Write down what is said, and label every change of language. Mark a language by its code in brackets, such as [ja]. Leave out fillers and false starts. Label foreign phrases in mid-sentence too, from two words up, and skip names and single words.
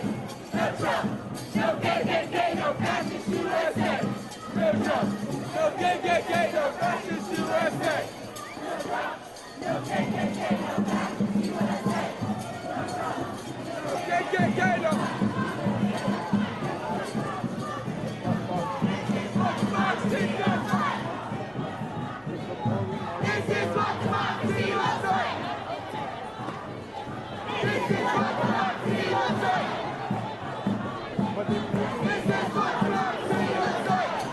[en] No Trump. No KKK, no fascist USA. No Trump. No KKK, no fascist USA. No Trump. No KKK, no fascist USA. No Trump. No KKK, no. This is what democracy looks like. This is what democracy looks like. This is what democracy looks like.